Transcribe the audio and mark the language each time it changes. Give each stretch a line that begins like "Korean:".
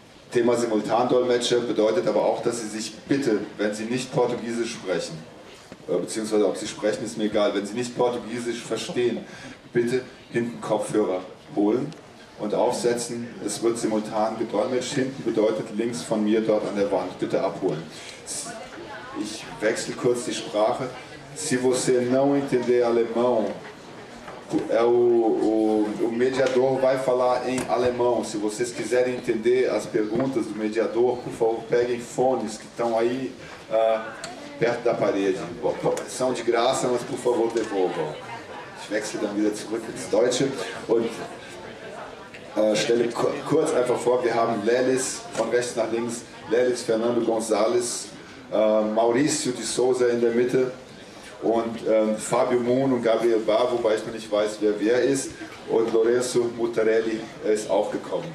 German: Thema Simultandolmetscher bedeutet aber auch, dass Sie sich bitte, wenn Sie nicht Portugiesisch sprechen, beziehungsweise ob Sie sprechen, ist mir egal, wenn Sie nicht Portugiesisch verstehen, bitte hinten Kopfhörer holen und aufsetzen. Es wird simultan gedolmetscht. Hinten bedeutet links von mir dort an der Wand. Bitte abholen. Ich wechsle kurz die Sprache.
Portuguese: Se você não entender alemão, o mediador vai falar em alemão. Se vocês quiserem entender as perguntas do mediador, por favor, peguem fones que estão aí perto da parede. São de graça, mas por favor devolvam.
German: Ich wechsle dann wieder zurück ins Deutsche und stelle kurz einfach vor, wir haben Lelis von rechts nach links, Lelis Fernando González, Maurício de Souza in der Mitte und Fábio Moon und Gabriel Bar, wobei ich noch nicht weiß, wer ist, und Lorenzo Mutarelli ist auch gekommen.